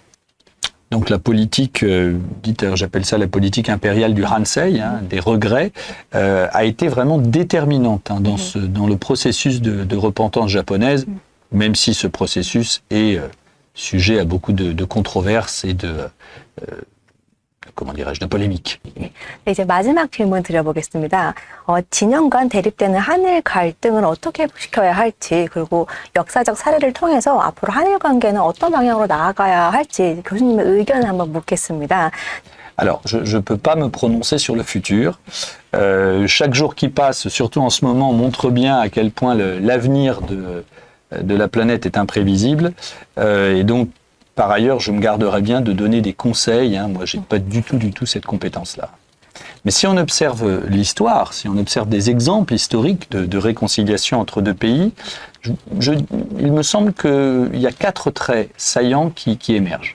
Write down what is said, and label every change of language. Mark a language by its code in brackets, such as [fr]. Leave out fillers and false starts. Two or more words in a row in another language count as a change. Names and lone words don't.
[fr] Donc la politique, j'appelle ça la politique impériale du Hansei, des regrets, a été vraiment déterminante dans le processus de repentance japonaise, même si ce processus est sujet à beaucoup de controverses et de polémiques. [ko] 네, 이제 마지막 질문 드려보겠습니다. 진영간 대립되는 한일 갈등을 어떻게 회복시켜야 할지, 그리고 역사적 사례를 통해서 앞으로 한일 관계는 어떤 방향으로 나아가야 할지 교수님의 의견을 한번 묻겠습니다. [fr] Alors, je ne peux pas me prononcer sur le futur. Chaque jour qui passe, surtout en ce moment, montre bien à quel point l'avenir de la planète est imprévisible. Et donc, par ailleurs, je me garderai bien de donner des conseils. Moi, je n'ai pas du tout cette compétence-là. Mais si on observe l'histoire, si on observe des exemples historiques de réconciliation entre deux pays, il me semble qu'il y a 4 traits saillants qui émergent.